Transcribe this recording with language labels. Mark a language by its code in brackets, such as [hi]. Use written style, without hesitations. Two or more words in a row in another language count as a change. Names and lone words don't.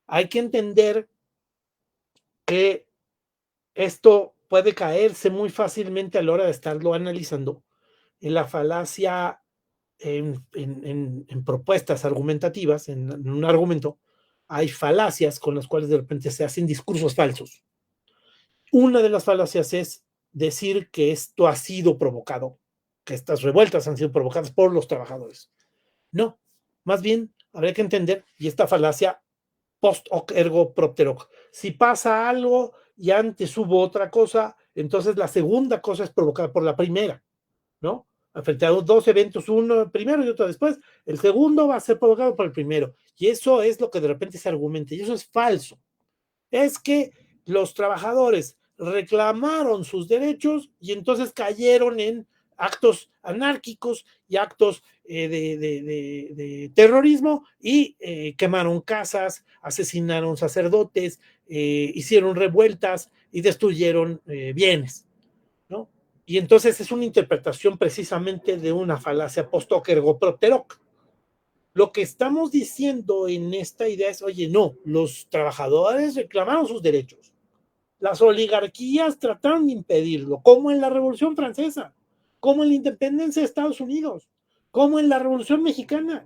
[es] Hay que entender que Esto puede caerse muy fácilmente a la hora de estarlo analizando en la falacia en propuestas argumentativas, en un argumento, hay falacias con las cuales de repente se hacen discursos falsos. Una de las falacias es decir que esto ha sido provocado, que estas revueltas han sido provocadas por los trabajadores. No, más bien habría que entender, y esta falacia [la] post hoc ergo propter hoc, [es] si pasa algo y antes hubo otra cosa, entonces la segunda cosa es provocada por la primera, ¿no? Frente a dos eventos, uno primero y otro después, el segundo va a ser provocado por el primero. Y eso es lo que de repente se argumenta, y eso es falso. Es que los trabajadores reclamaron sus derechos y entonces cayeron en actos anárquicos y actos de terrorismo y quemaron casas, asesinaron sacerdotes, hicieron revueltas y destruyeron bienes, ¿no? Y entonces es una interpretación precisamente de una falacia [la] post-hoc ergo propter hoc. [es] Lo que estamos diciendo en esta idea es, oye, no, los trabajadores reclamaron sus derechos. Las oligarquías trataron de impedirlo, como en la Revolución Francesa, como en la independencia de Estados Unidos, como en la Revolución Mexicana.